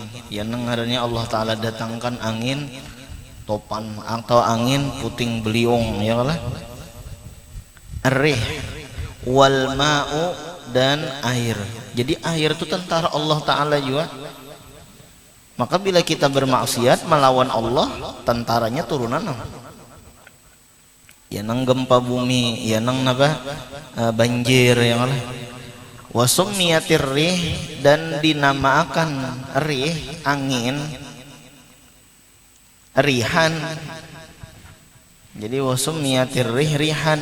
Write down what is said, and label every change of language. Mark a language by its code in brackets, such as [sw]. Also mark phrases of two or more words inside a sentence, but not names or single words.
[bjn] Ya nang ngarannya Allah taala datangkan angin topan atau angin puting beliung, ya lah. [ar] Ar-rih wal ma'u, [id] dan air. Jadi air itu tentara Allah taala juga. [bjn] Maka bila kita bermaksiat melawan Allah, tentaranya turunan ya nang gempa bumi, ya nang napa banjir, ya Allah. [ar] Wasummiyatir rih, [id] dan dinamakan rih angin rihan. [ar] Jadi wasummiyatir rih rihan.